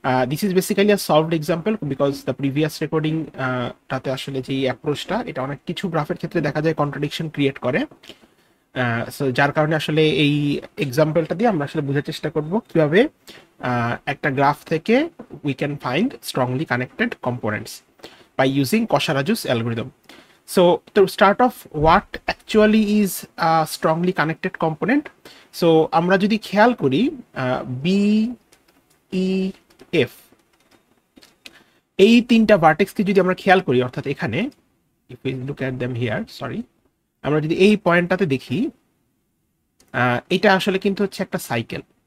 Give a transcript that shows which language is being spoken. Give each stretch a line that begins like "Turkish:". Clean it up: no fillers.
English: this is basically a solved example because the previous
Bangla: recording টাতে আসলে যে অ্যাপ্রোচটা এটা অনেক কিছু গ্রাফের ক্ষেত্রে দেখা যায় কন্ট্রাডিকশন ক্রিয়েট করে। সো যার কারণে আসলে এই এক্সাম্পলটা দিয়ে আমরা আসলে বোঝার চেষ্টা করব কিভাবে একটা গ্রাফ থেকে
English: We can find strongly connected components by using Kosharaju's algorithm. So to start off, what actually is a strongly connected component?
Bangla: So আমরা যদি খেয়াল করি B, E, F এই তিনটা ভার্টেক্সকে যদি আমরা খেয়াল করি, অর্থাৎ এখানে
English: if we look at them here, sorry,
Bangla: আমরা যদি এই পয়েন্টটাতে দেখি এটা আসলে কিন্তু হচ্ছে একটা সাইকেল।